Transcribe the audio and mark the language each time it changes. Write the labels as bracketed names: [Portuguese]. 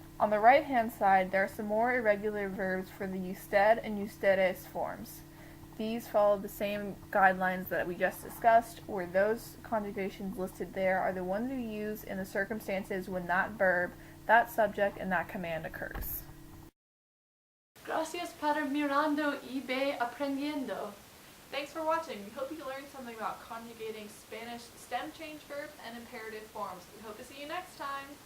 [English] On the right hand side, there are some more irregular verbs for the usted and ustedes forms. These follow the same guidelines that we just discussed, where those conjugations listed there are the ones we use in the circumstances when that verb, that subject, and that command occurs. [Spanish] Gracias por mirando y aprendiendo. [English] Thanks for watching. We hope you learned something about conjugating Spanish stem change verbs and imperative forms. We hope to see you next time.